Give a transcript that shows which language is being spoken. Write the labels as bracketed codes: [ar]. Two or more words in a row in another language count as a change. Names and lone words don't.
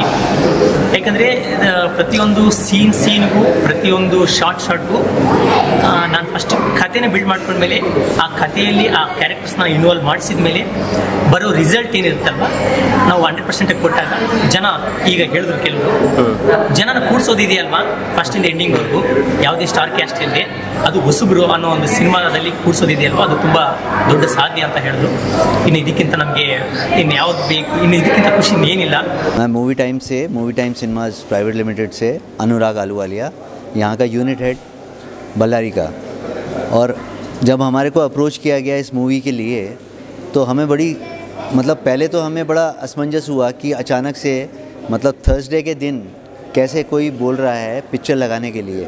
[kn] ಯಾಕಂದರೆ ಪ್ರತಿಯೊಂದು ಸೀನ್ಗೂ ಪ್ರತಿಯೊಂದು ಶಾರ್ಟ್ಗೂ ನಾನು ಫಸ್ಟ್ ಕಥೆನ ಬಿಲ್ಡ್ ಮಾಡ್ಕೊಂಡ್ಮೇಲೆ ಆ ಕಥೆಯಲ್ಲಿ ಆ ಕ್ಯಾರೆಕ್ಟರ್ಸ್ನ ಇನ್ವಾಲ್ವ್ ಮಾಡಿಸಿದ ಮೇಲೆ ಬರೋ ರಿಸಲ್ಟ್ ಏನಿರುತ್ತಲ್ವ, ನಾವು 100% ಕೊಟ್ಟಾಗ ಜನ, ಈಗ ಹೇಳಿದ್ರು ಕೆಲವರು, ಜನನ ಕೂಡ್ಸೋದಿದೆಯಲ್ವಾ ಫಸ್ಟಿಂದ ಎಂಡಿಂಗ್ವರೆಗೂ, ಯಾವುದೇ [en] star cast [kn] ಇಲ್ಲದೆ ಅದು ಹೊಸಬ್ರು ಅನ್ನೋ ಒಂದು ಸಿನಿಮಾದಲ್ಲಿ ಕೂಡ್ಸೋದಿದೆಯಲ್ವ, ಅದು ತುಂಬ ದೊಡ್ಡ ಸಾಧ್ಯ ಅಂತ ಹೇಳಿದ್ರು. ಇನ್ನು ಇದಕ್ಕಿಂತ ನಮಗೆ ಇನ್ನು ಯಾವ್ದು ಬೇಕು, ಇನ್ನು ಇದಕ್ಕಿಂತ ಖುಷಿ ಏನಿಲ್ಲ. [hi] मैं मूवी टाइम सिनेमाज प्राइवेट लिमिटेड से अनुराग आलूवालिया, यहाँ का [en] unit head [hi] बल्लारी का। और जब हमारे को अप्रोच किया गया इस मूवी के लिए, तो हमें बड़ी पहले तो हमें बड़ा असमंजस हुआ कि अचानक से थर्सडे के दिन कैसे कोई बोल रहा है पिक्चर लगाने के लिए।